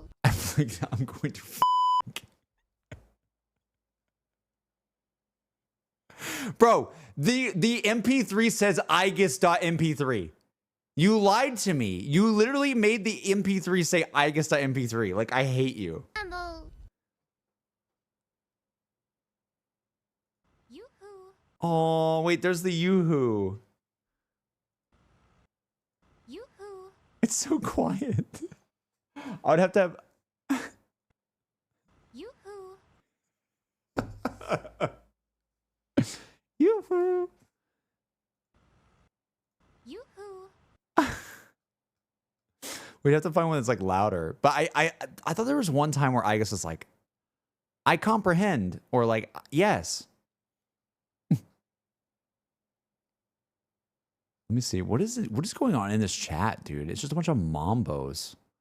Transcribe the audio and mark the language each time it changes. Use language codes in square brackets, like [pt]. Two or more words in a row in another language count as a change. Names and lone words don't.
[en] I'm going to Bro, the MP3 says igus.mp3. You lied to me. You literally made the MP3 say igus.mp3. Like, I hate you. Mambo. Yoo-hoo. Oh, wait, there's the Yoo-hoo. It's so quiet. I would have to have. Yoo-hoo. Yoo-hoo. Yoo-hoo. We'd have to find one that's like louder. But I thought there was one time where Aigis was like, I comprehend, or like, yes. Let me see. What is it? What is going on in this chat, dude? It's just a bunch of mambos.